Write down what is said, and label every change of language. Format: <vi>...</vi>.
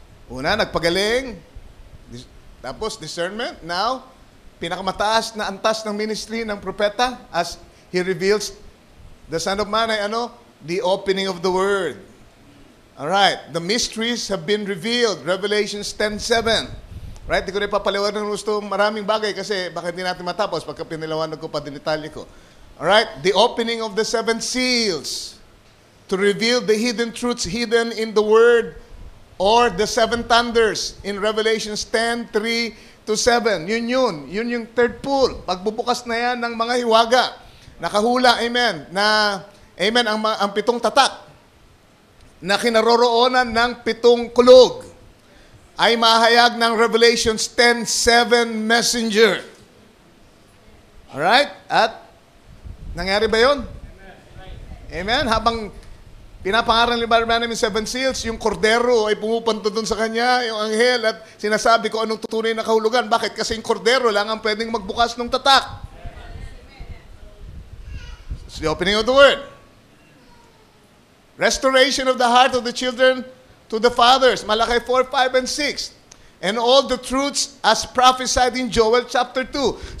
<tl>Una, nagpagaling. Tapos, discernment. Now, pinakamataas na antas ng ministry ng propeta</tl> <en>as he reveals the Son of Man</en> <tl>ay ano?</tl> <en>The opening of the word. Alright. The mysteries have been revealed. Revelations 10:7. Right?</en> <tl>Di ko na ipapaliwanag ng gusto maraming bagay kasi baka hindi natin matapos pagka pinilawanag ko pa dinitalye ko.</tl> <en>Alright? The opening of the 7 seals. To reveal the hidden truths hidden in the Word or the 7 thunders in Revelations 10:3-7.</en> <tl>Yun yung third pull. Pagbubukas na yan ng mga hiwaga. Nakahula, amen, na, amen, ang 7 tatak na kinaroroonan ng 7 kulog ay mahayag ng Revelations 10:7 messenger. Alright? At, nangyari ba yun? Amen? Habang pinapangaral ni Brother Branham yung 7 seals, yung kordero ay pumupunta doon sa kanya, yung anghel, at sinasabi ko anong tutunay na kahulugan. Bakit? Kasi yung kordero lang ang pwedeng magbukas ng tatak.</tl> <en>It's the opening of the word. Restoration of the heart of the children to the fathers. Malakay 4, 5, and 6. And all the truths as prophesied in Joel chapter 2.</en>